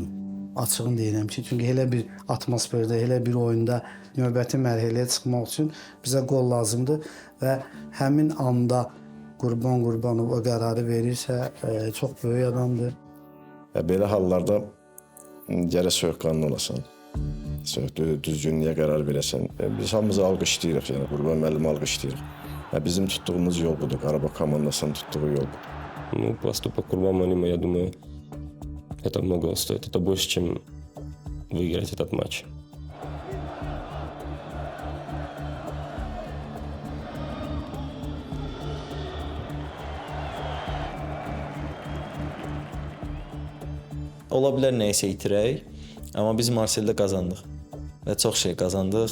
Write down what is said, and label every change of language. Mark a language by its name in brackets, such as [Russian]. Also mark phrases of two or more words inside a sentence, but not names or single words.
[Azerbaijani] Açığını deyirəm ki, çünki elə bir atmosferdə, elə bir oyunda növbəti mərhələyə çıxmaq üçün bizə qol lazımdır və həmin anda Qurbanov o qərarı verirsə, çox böyük adamdır. Belə hallarda gərək soyuqqanlı olasan. Düzgünlüyə qərar verəsən. Biz hamımızı alqışlayırıq, yəni Qurban müəllimi alqışlayırıq. Bizim tuttuğumuz yol budur, Qarabağ komandasının tuttuğu yol budur. [Russian] Ну, поступок Курбан Малима, я думаю, это многого стоит. Это больше, чем выиграть этот матч. [Azerbaijani] Ola bilər nəyisə itirək, amma biz Marseldə qazandıq və çox şey qazandıq.